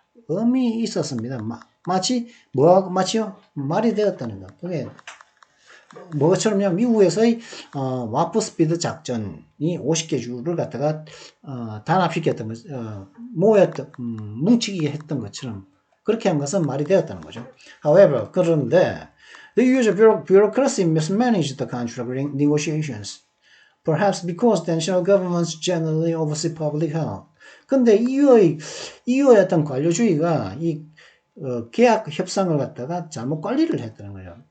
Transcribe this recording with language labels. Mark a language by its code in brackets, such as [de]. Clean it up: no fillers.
[ko] 의미 있었습니다. 마치요? 말이 되었다는 거. 그게 뭐처럼요? 미국에서의 와프 스피드 작전이 50개 주를 갖다가 단합시켰던 것, 뭉치게 했던 것처럼 그렇게 한 것은 말이 되었다는 거죠. [en] However, 그런데 the use of bureaucracy mismanaged the contract negotiations, perhaps because the national governments generally oversee public health. [ko] 근데 EU의 어떤 관료주의가 이 계약 협상을 갖다가 잘못 관리를 했다는 거죠.